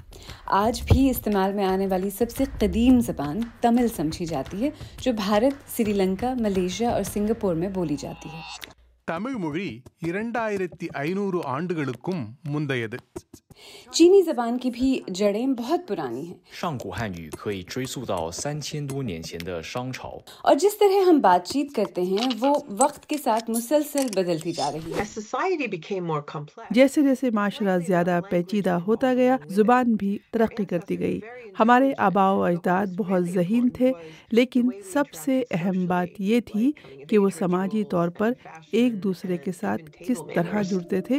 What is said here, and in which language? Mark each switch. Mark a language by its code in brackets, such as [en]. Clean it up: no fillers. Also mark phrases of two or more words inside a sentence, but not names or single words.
[ur] آج بھی استعمال میں آنے والی سب سے قدیم زبان تمل سمجھی جاتی ہے، جو بھارت، سری لنکا، ملیشیا اور سنگاپور میں بولی جاتی ہے۔ [ta] தமிழ் மொழி 2500 ஆண்டுகளுக்கும் முந்தையது. [ur] چینی زبان کی بھی جڑیں بہت پرانی ہیں۔ [zh] 上古汉语可以追溯到3000多年前的商朝。 [ur] اور جس طرح ہم بات چیت کرتے ہیں وہ وقت کے ساتھ مسلسل بدلتی جا رہی ہے۔ جیسے جیسے معاشرہ زیادہ پیچیدہ ہوتا گیا، زبان بھی ترقی کرتی گئی۔ ہمارے آباء و اجداد بہت ذہین تھے، لیکن سب سے اہم بات یہ تھی کہ وہ سماجی طور پر ایک دوسرے کے ساتھ کس طرح جڑتے تھے۔